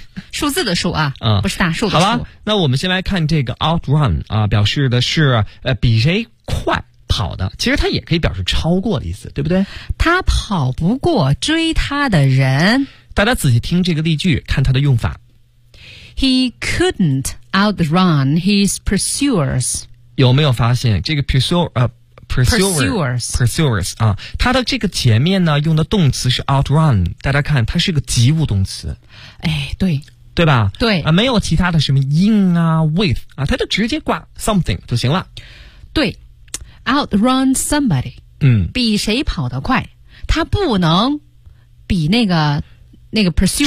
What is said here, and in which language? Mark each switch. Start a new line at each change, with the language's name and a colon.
Chinese: 数字的数啊，不是大数的数。好了，那我们先来看这个 outrun 啊，表示的是比谁快。跑的，其实他也可以表示超过的意思，对不对？他跑不过追他的人。大家仔细听这个例句，看他的用法。
English: He couldn't outrun his pursuers。
Chinese: 有没有发现这个
English: pursuers
Chinese: 啊？它的这个前面呢，用的动词是 outrun。大家看，它是个及物动词。哎，对。对吧？对啊，没有其他的什么 in 啊 ，with 啊，它就直接挂 something 就行了。对。
English: Outrun somebody，
Chinese: 比谁跑得快，他不能比那个 pursuer